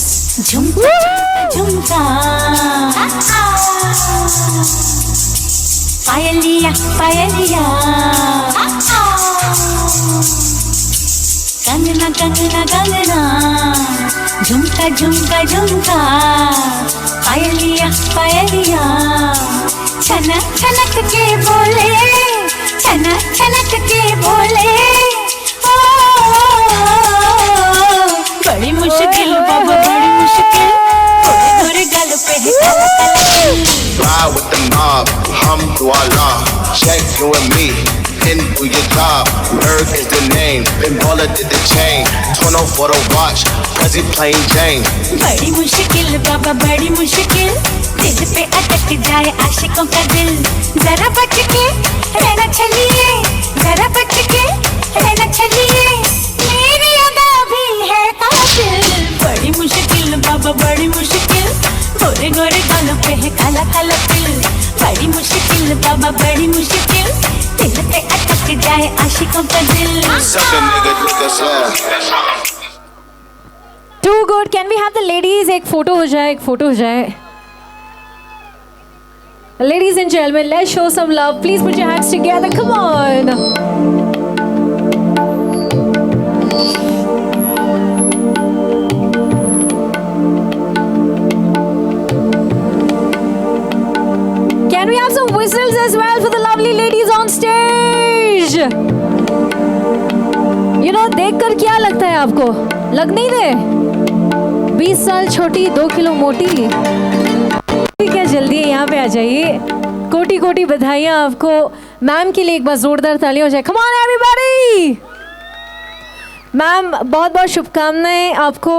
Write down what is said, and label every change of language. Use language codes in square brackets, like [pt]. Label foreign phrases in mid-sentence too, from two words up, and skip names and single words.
[hi] झुमका, झुमका। पायलिया, पायलिया. कंगना, कंगना, कंगना. झुमका, झुमका, झुमका। पायलिया, पायलिया. छना, छनक के बोले. छना छनक के बोले ओ, बड़ी मुश्किल बाबा बड़ी मुश्किल, थोड़े थोड़े गल पे है काला काला दिल। [en] Ride with the mob, alhamdulillah, check you and me, and do your job. Berg is the name, Pinballer did the chain, 20 for the watch, Prezi plain Jane. [hi] बड़ी मुश्किल बाबा बड़ी मुश्किल, दिल पे अटक जाए आशिकों का दिल। जरा बच के रहना चलिए, जरा बच के रहना चलिए, मेरी अदा भी है कातिल। बड़ी मुश्किल बाबा बड़ी मुश्किल, गोरे गोरे गालों पे है काला काला तिल। बड़ी मुश्किल बाबा बड़ी मुश्किल, दिल पे अटक जाए आशिकों का दिल। [en] Too good. Can we have the ladies? [hi] एक फोटो हो जाए, एक फोटो हो जाए. [en] Ladies and gentlemen, let's show some love. Please put your hands together. Come on. Can we have some whistles as well for the lovely ladies on stage? You know, [hi] देखकर क्या लगता है आपको? लग नहीं रहे? 20 साल छोटी 2 किलो मोटी। ठीक है, जल्दी यहाँ पे आ जाइए। कोटि कोटि बधाइयाँ आपको। मैम के लिए एक बार जोरदार तालियां हो जाए। [en] come on everybody. [hi] मैम बहुत बहुत शुभकामनाएं आपको।